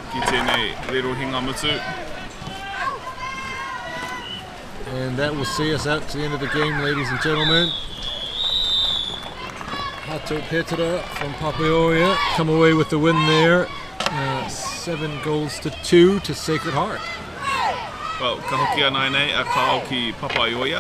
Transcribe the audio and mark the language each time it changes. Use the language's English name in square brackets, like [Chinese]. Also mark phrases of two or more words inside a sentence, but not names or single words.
[English] And that will see us out to the end of the game, ladies and gentlemen. Hato Petera from Papaioia come away with the win there. 7 goals to 2 to Sacred Heart. Well, [Māori] ka hoki ana nei a ka au ki Papaioia.